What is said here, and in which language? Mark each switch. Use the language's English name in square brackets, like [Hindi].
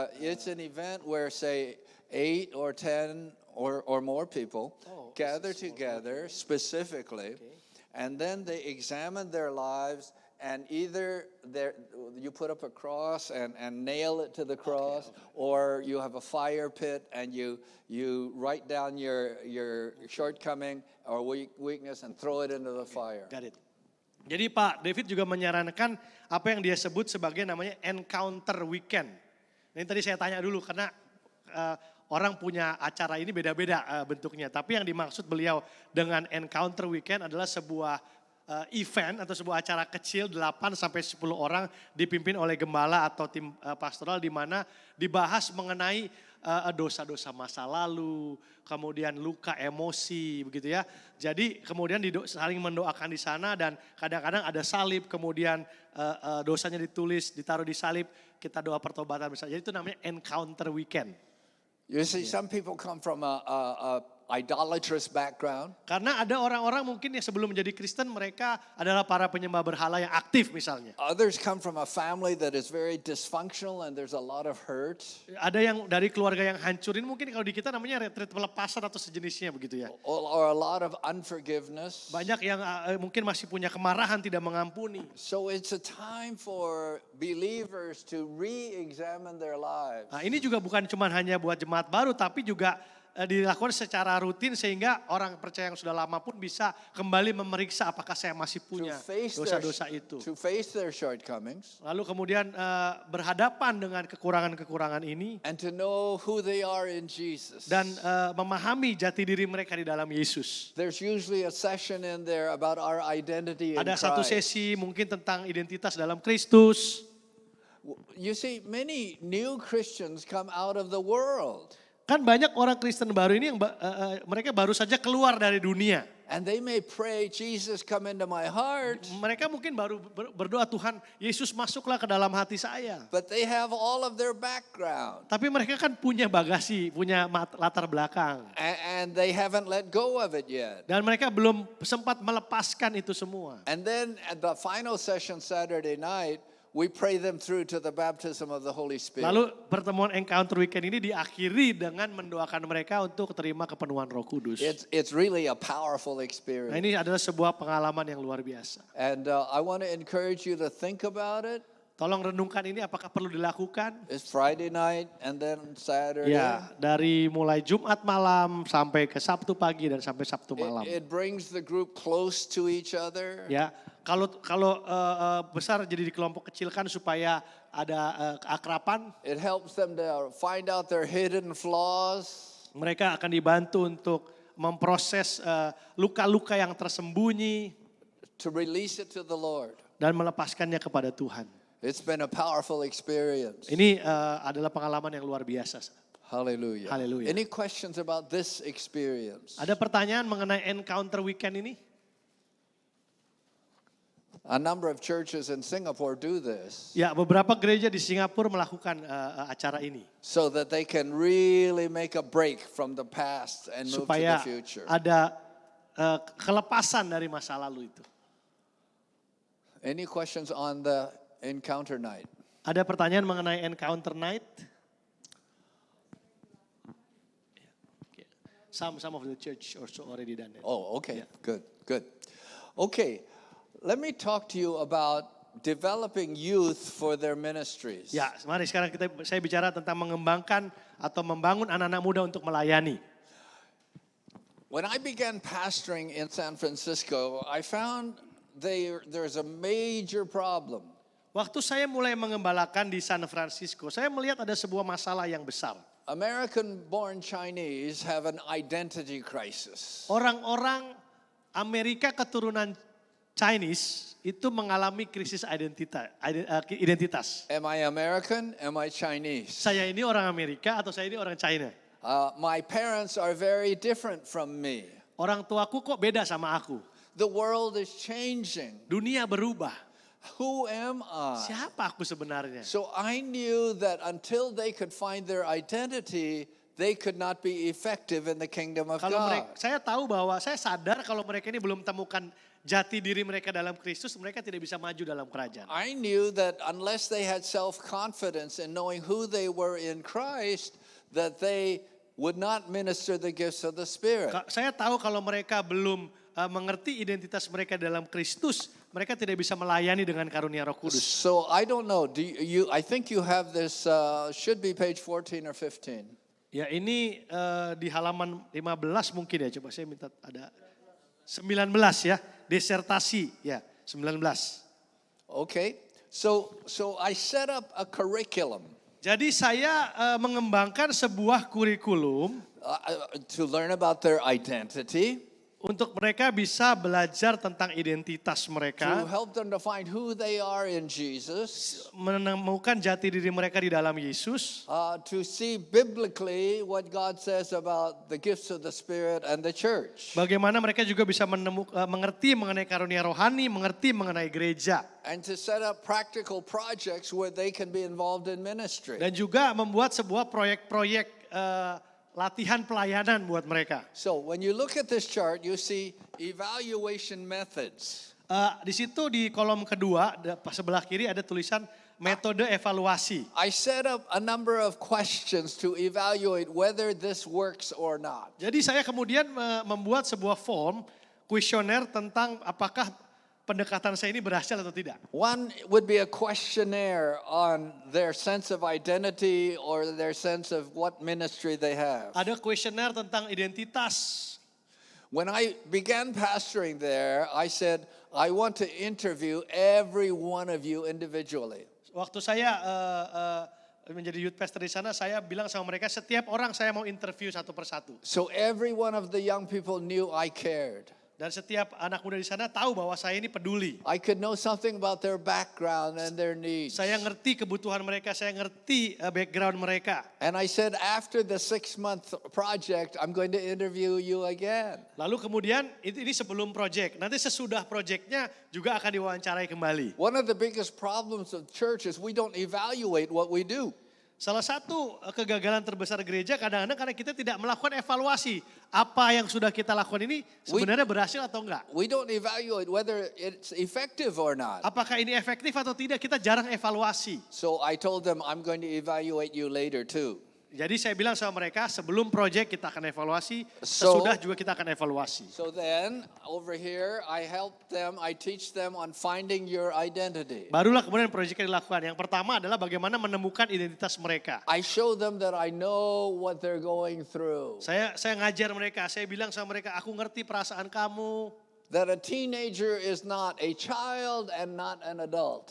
[English] It's an event where, say, 8 or 10 or more people gather together specifically, and then they examine their lives, and either you put up a cross and nail it to the cross, or you have a fire pit and you write down your shortcoming or weakness and throw it into the fire. Got it. [Indonesian] Jadi Pak David juga menyarankan apa yang dia sebut sebagai namanya encounter weekend. Ini tadi saya tanya dulu karena orang punya acara ini beda-beda bentuknya. Tapi yang dimaksud beliau dengan encounter weekend adalah sebuah event atau sebuah acara kecil 8 sampai 10 orang dipimpin oleh gembala atau tim pastoral di mana dibahas mengenai dosa-dosa masa lalu, kemudian luka emosi begitu ya. Jadi kemudian saling mendoakan di sana dan kadang-kadang ada salib, kemudian dosanya ditulis, ditaruh di salib, kita doa pertobatan bersama. Jadi itu namanya encounter weekend. [English] You see, some people come from a idolatrous background. [Indonesian] Karena ada orang-orang mungkin yang sebelum menjadi Kristen mereka adalah para penyembah berhala yang aktif misalnya. [English] Others come from a family that is very dysfunctional and there's a lot of hurt. [Indonesian] Ada yang dari keluarga yang hancurin mungkin kalau di kita namanya retreat pelepasan atau sejenisnya begitu ya. [English] Or a lot of unforgiveness. [Indonesian] Banyak yang mungkin masih punya kemarahan tidak mengampuni. [English] So it's a time for believers to re-examine their lives. [Indonesian] Nah, ini juga bukan cuma hanya buat jemaat baru tapi juga dilakukan secara rutin sehingga orang percaya yang sudah lama pun bisa kembali memeriksa apakah saya masih punya dosa-dosa itu. [English] To face their shortcomings. [Indonesian] Lalu kemudian berhadapan dengan kekurangan-kekurangan ini. [English] And to know who they are in Jesus. [Indonesian] Dan memahami jati diri mereka di dalam Yesus. [English] There's usually a session in there about our identity in [Indonesian] Ada [English] Christ. [Indonesian] satu sesi mungkin tentang identitas dalam Kristus. [English] You see, many new Christians come out of the world. [Indonesian] Kan banyak orang Kristen baru ini yang mereka baru saja keluar dari dunia. [English] And they may pray, Jesus come into my heart. [Indonesian] Mereka mungkin baru berdoa, Tuhan Yesus masuklah ke dalam hati saya. [English] But they have all of their background. [Indonesian] Tapi mereka kan punya bagasi, punya latar belakang. [English] And they haven't let go of it yet. [Indonesian] Dan mereka belum sempat melepaskan itu semua. [English] And then at the final session Saturday night, we pray them through to the baptism of the Holy Spirit. [Indonesian] Lalu pertemuan encounter weekend ini diakhiri dengan mendoakan mereka untuk terima kepenuhan Roh Kudus. [English] It's really a powerful [Indonesian] Nah, [English] experience. [Indonesian] ini adalah sebuah pengalaman yang luar biasa. [English] And I want to encourage you to think about it. [Indonesian] Tolong renungkan ini apakah perlu dilakukan? [English] It's Friday night and then Saturday. [Indonesian] Ya, dari mulai Jumat malam sampai ke Sabtu pagi dan sampai Sabtu malam. [English] It brings the group close to each other. [Indonesian] Ya, kalau besar jadi di kelompok kecil kan supaya ada keakraban. [English] It helps them to find out their hidden flaws. [Indonesian] Mereka akan dibantu untuk memproses luka-luka yang tersembunyi [English] To release it to the Lord. [Indonesian] dan melepaskannya kepada Tuhan. [English] It's been a powerful experience. [Indonesian] Ini adalah pengalaman yang luar biasa. [English] Hallelujah. [Indonesian] Hallelujah. [English] Any questions about this experience? [Indonesian] Ada pertanyaan mengenai encounter weekend ini? [English] A number of churches in Singapore do this [Indonesian] Ya, beberapa gereja di Singapura melakukan acara ini. [English] so that they can really make a break from the past and move to [Indonesian] Supaya [English] the future. [Indonesian] ada kelepasan dari masa lalu itu. [English] Any questions on the encounter night? [Indonesian] Ada pertanyaan mengenai encounter night? [English] Some of the church also already done it. Oh, okay. Good, good. Okay, let me talk to you about developing youth for their ministries. [Indonesian] Ya, mari sekarang saya bicara tentang mengembangkan atau membangun anak-anak muda untuk melayani. [English] When I began pastoring in San Francisco, I found there's a major problem. [Indonesian] Waktu saya mulai mengembalakan di San Francisco, saya melihat ada sebuah masalah yang besar. [English] American-born Chinese have an identity crisis. [Indonesian] Orang-orang Amerika keturunan Chinese itu mengalami krisis identitas. [English] Am I American? Am I Chinese? [Indonesian] Saya ini orang Amerika atau saya ini orang China? [English] My parents are very different from me. [Indonesian] Orang tuaku kok beda sama aku. [English] The world is changing. [Indonesian] Dunia berubah. [English] Who am I? [Indonesian] Siapa aku sebenarnya? [English] So I knew that until they could find their identity, they could not be effective in the kingdom of [Indonesian] Kalau [English] God. [Indonesian] saya tahu bahwa saya sadar kalau mereka ini belum temukan jati diri mereka dalam Kristus, mereka tidak bisa maju dalam kerajaan. [English] I knew that unless they had self-confidence in knowing who they were in Christ, that they would not minister the gifts of the Spirit. [Indonesian] Saya tahu kalau mereka belum mengerti identitas mereka dalam Kristus, mereka tidak bisa melayani dengan karunia Roh Kudus. [English] So I don't know. I think you have this. Should be page 14 or 15. [Indonesian] Ya ini di halaman 15 mungkin ya, coba saya minta ada 19 ya, disertasi ya 19. [English] Okay. So I set up a curriculum [Indonesian] Jadi saya mengembangkan sebuah kurikulum [English] to learn about their identity, [Indonesian] untuk mereka bisa belajar tentang identitas [English] to [Indonesian] mereka, [English] help them to find who they are in Jesus, [Indonesian] menemukan jati diri mereka di dalam Yesus, [English] to see biblically what God says about the gifts of the Spirit and the church, [Indonesian] bagaimana mereka juga bisa mengerti mengenai karunia rohani, mengerti mengenai gereja, [English] and to set up practical projects where they can be involved in ministry. [Indonesian] dan juga membuat sebuah proyek-proyek latihan pelayanan buat mereka. [English] So when you look at this chart, you see evaluation methods. [Indonesian] Di situ di kolom kedua sebelah kiri ada tulisan metode evaluasi. [English] I set up a number of questions to evaluate whether this works or not. [Indonesian] Jadi saya kemudian membuat sebuah form kuesioner tentang apakah pendekatan saya ini berhasil atau tidak. [English] One would be a questionnaire on their sense of identity or their sense of what ministry they have. [Indonesian] Ada kuesioner tentang identitas. [English] When I began pastoring there, I said, I want to interview every one of you individually. [Indonesian] Waktu saya menjadi youth pastor di sana, saya bilang sama mereka setiap orang saya mau interview satu persatu. [English] So every one of the young people knew I cared. [Indonesian] Dan setiap anak muda di sana tahu bahwa saya ini peduli. [English] I could know something about their background and their needs. [Indonesian] Saya ngerti kebutuhan mereka, saya ngerti background mereka. [English] And I said, after the 6-month project, I'm going to interview you again. [Indonesian] Lalu kemudian ini sebelum project, nanti sesudah projectnya juga akan diwawancarai kembali. [English] One of the biggest problems of church is we don't evaluate what we do. [Indonesian] Salah satu kegagalan terbesar gereja kadang-kadang karena kita tidak melakukan evaluasi. Apa yang sudah kita lakukan ini sebenarnya berhasil atau enggak. [English] We don't evaluate whether it's effective or not. [Indonesian] Apakah ini efektif atau tidak, kita jarang evaluasi. [English] So I told them, I'm going to evaluate you later too. [Indonesian] Jadi saya bilang sama mereka sebelum project kita akan evaluasi, [English] So- [Indonesian] sesudah juga kita akan evaluasi. [English] So then over here, I help them, I teach them on finding your identity. [Indonesian] Barulah kemudian project yang dilakukan. Yang pertama adalah bagaimana menemukan identitas mereka. [English] I show them that I know what they're going through. [Indonesian] Saya ngajar mereka, saya bilang sama mereka, aku ngerti perasaan kamu. [English] That a teenager is not a child and not an adult.